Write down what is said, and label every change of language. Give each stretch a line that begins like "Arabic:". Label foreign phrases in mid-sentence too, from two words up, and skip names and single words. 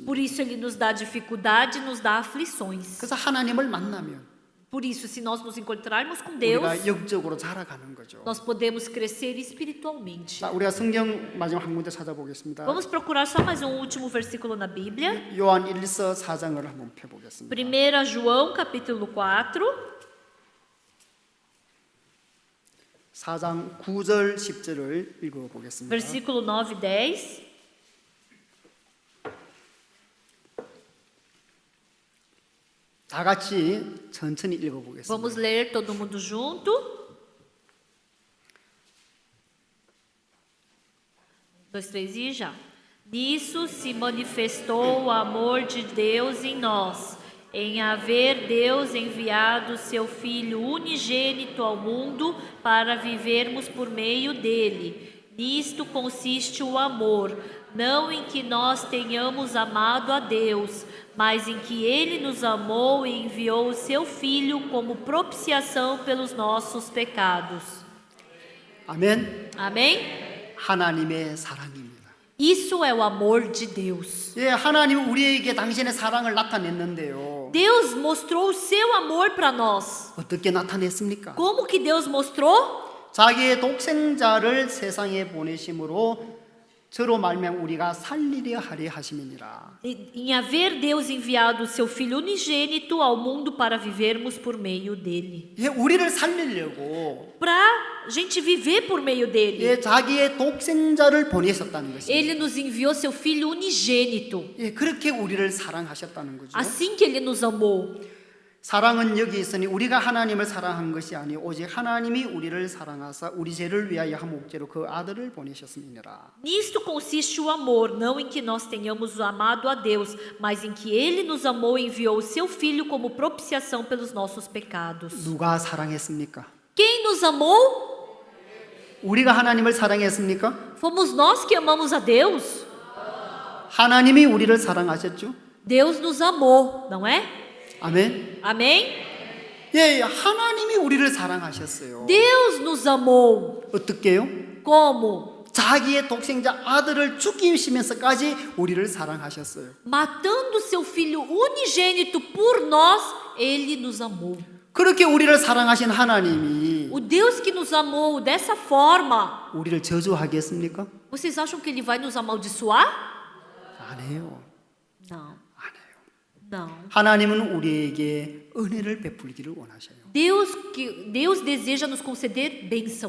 Portuguese: Por isso ele nos dá dificuldade, nos dá aflições.
Korean: 그래서 하나님을 만나면
Portuguese: Por isso, se nós nos encontrarmos com Deus,
Korean: 우리가 영적으로 자라가는 거죠.
Portuguese: nós podemos crescer espiritualmente.
Korean: 자, 우리가 성경 마지막 한 군데 찾아보겠습니다.
Portuguese: Vamos procurar só mais um último versículo na Bíblia.
Korean: 요한 1서 4장을 한번 펴보겠습니다.
Portuguese: 1 João, capítulo 4.
Korean: 4장 9절 10절을 읽어보겠습니다.
Portuguese: Versículo 9 e 10.
Korean: 다 같이 천천히 읽어보겠습니다.
Portuguese: Vamos ler todo mundo junto. 2, 3 e já. Nisso se manifestou o amor de Deus em nós, em haver Deus enviado seu Filho unigênito ao mundo para vivermos por meio dele. Nisto consiste o amor, não em que nós tenhamos amado a Deus, mas em que Ele nos amou e enviou o seu Filho como propiciação pelos nossos pecados.
Korean: 아멘.
Portuguese: Amém?
Korean: 하나님의 사랑입니다.
Portuguese: Isso é o amor de Deus.
Korean: 예, 하나님 우리에게 당신의 사랑을 나타냈는데요.
Portuguese: Deus mostrou o seu amor para nós.
Korean: 어떻게 나타냈습니까?
Portuguese: Como que Deus mostrou?
Korean: 자기의 독생자를 세상에 보내심으로 저로 말미암아 우리가 살리려 하려 하심이니라.
Portuguese: Em haver Deus enviado o seu Filho unigênito ao mundo para vivermos por meio dele.
Korean: 예, 우리를 살리려고
Portuguese: Para a gente viver por meio dele.
Korean: 예, 자기의 독생자를 보내셨다는 것입니다.
Portuguese: Ele nos enviou seu Filho unigênito.
Korean: 예, 그렇게 우리를 사랑하셨다는 거죠.
Portuguese: Assim que ele nos amou.
Korean: 사랑은 여기 있으니 우리가 하나님을 사랑한 것이 아니요 오직 하나님이 우리를 사랑하사 우리 죄를 위하여 한 목재로 그 아들을 보내셨음이니라.
Portuguese: Nisto consiste o amor, não em que nós tenhamos amado a Deus, mas em que Ele nos amou e enviou o seu Filho como propiciação pelos nossos pecados.
Korean: 누가 사랑했습니까?
Portuguese: Quem nos amou?
Korean: 우리가 하나님을 사랑했습니까?
Portuguese: Fomos nós que amamos a Deus.
Korean: 하나님이 우리를 사랑하셨죠?
Portuguese: Deus nos amou, não é?
Korean: 아멘.
Portuguese: Amém?
Korean: 예, 하나님이 우리를 사랑하셨어요.
Portuguese: Deus nos amou.
Korean: 어떻게요?
Portuguese: Como?
Korean: 자기의 독생자 아들을 죽이시면서까지 우리를 사랑하셨어요.
Portuguese: Matando seu Filho unigênito por nós, Ele nos amou.
Korean: 그렇게 우리를 사랑하신 하나님이
Portuguese: O Deus que nos amou dessa forma,
Korean: 우리를 저주하겠습니까?
Portuguese: vocês acham que Ele vai nos amaldiçoar?
Korean: 안 해요.
Portuguese: Não,
Korean: 안 해요.
Portuguese: não.
Korean: 하나님은 우리에게 은혜를 베풀기를 원하셔요.
Portuguese: Deus deseja nos conceder bênção.